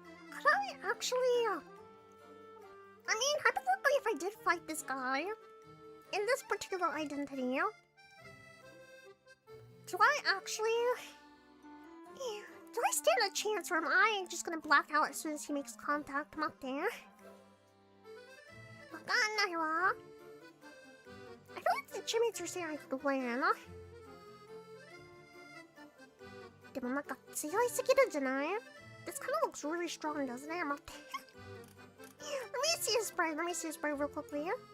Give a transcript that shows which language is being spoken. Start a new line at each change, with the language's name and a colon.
English: Could I actually, I mean, hypothetically, if I did fight this guy in this particular identity, do I actually, do I stand a chance, or am I just gonna black out as soon as he makes contact? Not there. I feel like the Chipmates are saying I could win.
Japanese: でもなんか強いすぎるんじゃない?
English: This kind of looks really strong, doesn't it?
Japanese: 待って。
English: Let me see his spray. Let me see his spray real quickly.